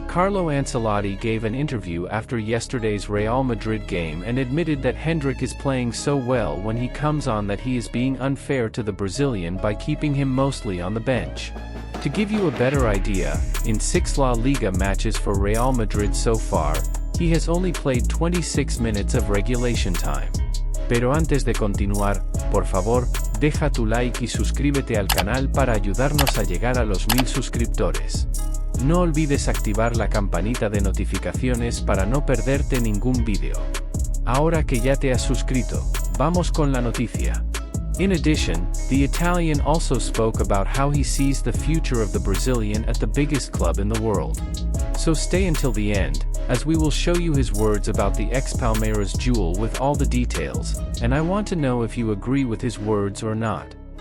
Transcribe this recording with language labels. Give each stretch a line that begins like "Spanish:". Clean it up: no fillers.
English: Carlo Ancelotti gave an interview after yesterday's Real Madrid game and admitted that Endrick is playing so well when he comes on that he is being unfair to the Brazilian by keeping him mostly on the bench. To give you a better idea, in 6 La Liga matches for Real Madrid so far, he has only played 26 minutes of regulation time.
Spanish: Pero antes de continuar, por favor, deja tu like y suscríbete al canal para ayudarnos a llegar a los 1000 suscriptores. No olvides activar la campanita de notificaciones para no perderte ningún vídeo. Ahora que ya te has suscrito, vamos con la noticia.
English: In addition, the Italian also spoke about how he sees the future of the Brazilian at the biggest club in the world. So stay until the end, as we will show you his words about the ex-Palmeiras jewel with all the details, and I want to know if you agree with his words or not.